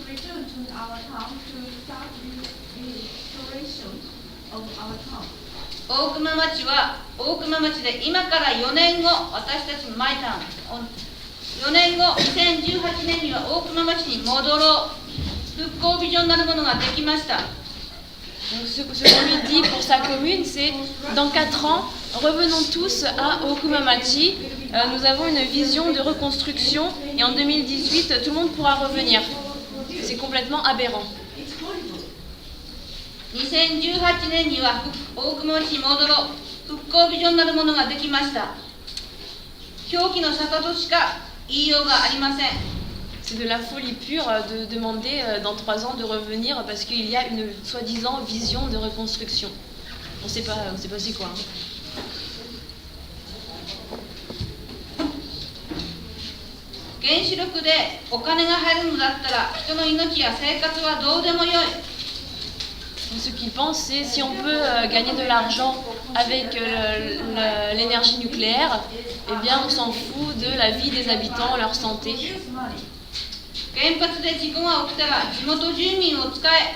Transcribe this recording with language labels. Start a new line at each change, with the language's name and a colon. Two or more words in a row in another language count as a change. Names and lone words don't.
Japanese: 大熊町は大熊町で今から4年後、私たちのマイタウン4年後、2018年には大熊町に戻ろう、復興ビジョンなるものができました。
French: Donc ce qu'on lui dit pour sa commune, c'est dans 4 ans, revenons tous à Okumamachi. Nous avons une vision de reconstruction et en 2018, tout le monde pourra revenir. C'est complètement aberrant.
Japanese: 2018 年には大熊町に戻ろう、復興ビジョンなるものができました。狂気の沙汰としか言いようがありません。
French: C'est de la folie pure de demander dans 3 ans de revenir parce qu'il y a une soi-disant vision de reconstruction. On ne sait pas c'est quoi.
Japanese: 原子力でお金が入るのだったら人の命や生活はどうでもよい。
French: Ce qu'ils pensent, c'est si on peut gagner de l'argent avec l'énergie nucléaire, eh bien on s'en fout de la vie des habitants, leur santé.
Japanese: 原発で事故が起きたら地元住民を使え。